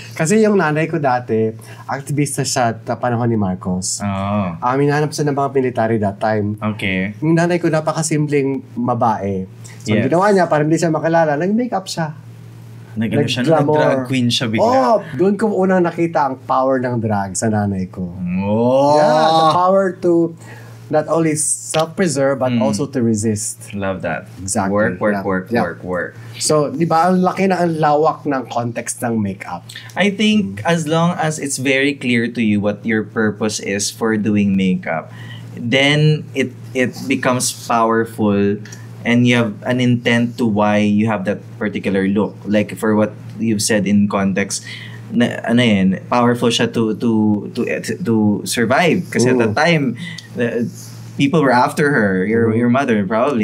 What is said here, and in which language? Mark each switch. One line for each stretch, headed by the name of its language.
Filipino: Kasi yung nanay ko dati, aktivista siya sa panahon ni Marcos. Oh. Minanap siya ng mga military
English: that time. Okay.
Filipino: Yung nanay ko, napakasimpleng babae. So, Yes. ang ginawa niya, para hindi siya makilala, nag-makeup siya. Nag-drag queen siya bigla. Oh, doon ko unang nakita ang power ng drag sa nanay ko. Oh.
English: Yeah, the power to not only self-preserve, but also to resist. Love that. Exactly. Work.
Filipino: So, di ba, ang laki na ang lawak ng context ng makeup.
English: I think as long as it's very clear to you what your purpose is for doing makeup, then it becomes powerful and you have an intent to why you have that particular look. Like for what you've said in context, powerful
Filipino: siya
English: to survive
Filipino: kasi
English: at the time people were after her, your mother probably,